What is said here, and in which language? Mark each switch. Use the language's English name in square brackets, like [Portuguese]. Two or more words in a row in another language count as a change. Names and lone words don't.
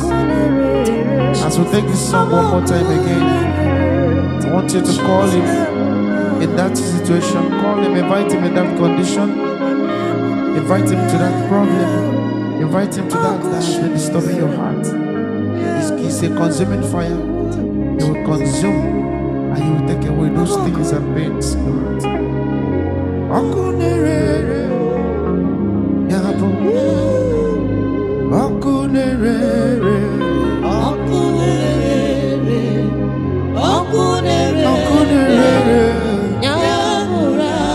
[English] As we take this song one more time again, I want you to call him in that situation. Call him, invite him in that condition. Invite him to that problem. Invite him to that has been disturbing your heart. He's a consuming fire. He will consume and he will take away those things and pains. Akunere, yabu, akunere, akunere, akunere, akunere, yabura,